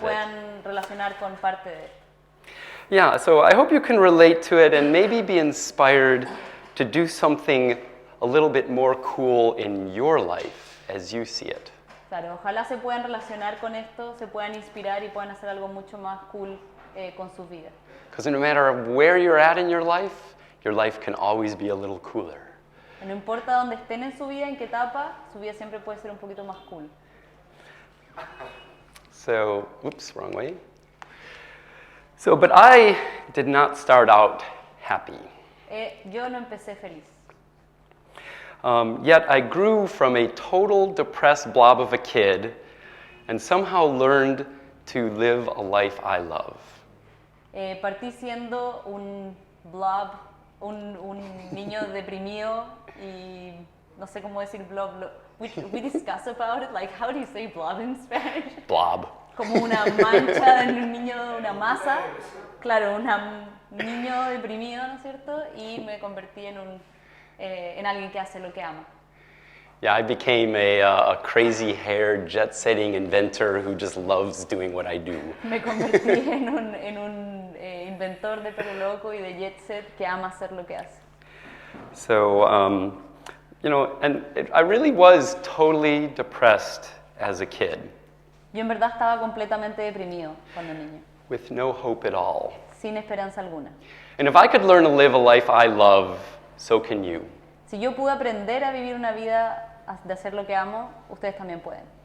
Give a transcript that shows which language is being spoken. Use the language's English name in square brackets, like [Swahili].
[Spanish] puedan relacionar con parte de. [English] Yeah, so I hope you can relate to it and maybe be inspired to do something a little bit more cool in your life as you see it. [Spanish] Claro, ojalá se puedan relacionar con esto, se puedan inspirar y puedan hacer algo mucho más cool con sus vidas. [English] Because no matter where you're at in your life can always be a little cooler. [Spanish] No importa dónde estén en su vida, en qué etapa, su vida siempre puede ser un poquito más cool. [English] So, oops, wrong way. So, but I did not start out happy. [Spanish] Yo no empecé feliz. [English] Yet I grew from a total depressed blob of a kid and somehow learned to live a life I love. [Spanish] Partí siendo un blob un niño deprimido y no sé cómo decir blob. [English] We discuss about it, like how do you say blob in Spanish? Blob. [Spanish] Como una mancha en un niño, una masa. Claro, un niño deprimido, ¿no es cierto? Y me convertí en alguien que hace lo que ama. [English] Yeah, I became a crazy-haired, jet-setting inventor who just loves doing what I do. [Spanish] Me convertí en un inventor de pelo loco y de jet set que ama hacer lo que hace. [English] So, I really was totally depressed as a kid, [Spanish] Yo en verdad estaba completamente deprimido cuando niño, [English] with no hope at all. [Spanish] sin esperanza alguna. [English] And if I could learn to live a life I love, so can you. [Spanish] Si yo pude aprender a vivir una vida de hacer lo que amo, ustedes también pueden.